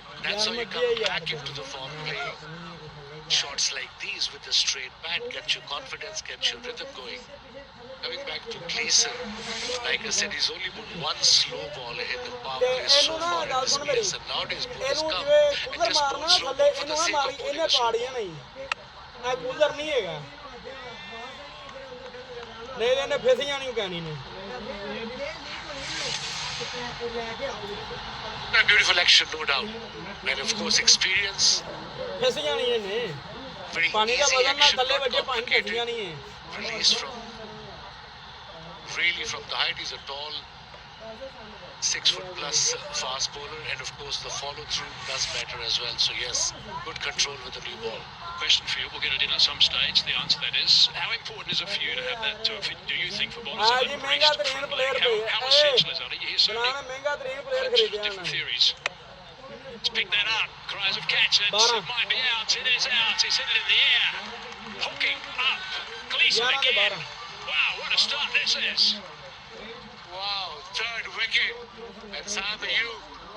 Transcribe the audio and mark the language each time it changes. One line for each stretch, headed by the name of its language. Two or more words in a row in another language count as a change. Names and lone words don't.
English: That's how you come back into the form, playing shots like these with a straight bat, get your confidence, get your rhythm going. Coming back to Gleeson, like I said, he's only put one slow ball ahead the power play so far in this PSL. Nowadays, bowlers come and just bowl slow ball for the sake of bowling a slow ball.
Punjabi: ਕੂਲਰ ਨਹੀਂ ਹੈਗਾ ਨਹੀਂ ਇਹਨੇ ਫਿਸ ਜਾਣੀ ਕਹਿਣੀ ਨੇ
English: A beautiful action, no doubt. And of course, experience.
Punjabi: ਫਿਸ ਜਾਣੀ ਇਹਨੇ
English: Very
Punjabi: ਪਾਣੀ ਦਾ
English: easy
Punjabi: ਵਜ਼ਨ ਨਾਲ
English: action,
Punjabi: ਥੱਲੇ
English: not
Punjabi: ਵੱਜੇ ਪਾਣੀ ਫਿਸ ਜਾਣੀ
English: complicated.
Punjabi: ਹੈ
English: Release really from the height. He's a tall 6 foot plus fast bowler, and of course the follow through does matter as well. So yes, good control with the new ball. Question for you, we'll get it in at some stage. The answer to that is, how important is it for you to have that? Do you think for bowlers
Hindi: हाँ
English: that
Hindi: जी,
English: are
Hindi: महंगा
English: briefed
Hindi: तरीन
English: from
Hindi: player
English: leg?
Hindi: पे
English: How essential is that? You hear so
Hindi: बनाना
English: many
Hindi: महंगा तरीन
English: player bunches
Hindi: खरीदे
English: of
Hindi: हैं
English: different
Hindi: उन्होंने
English: theories. Let's pick that up. Cries of catch it. 12. It might be out. It is out. He's hit it in the air. Hooking up. Gleeson
Hindi: 11 के
English: again. 12 Wow, what a start this is. Wow, third wicket. And Sam Ayub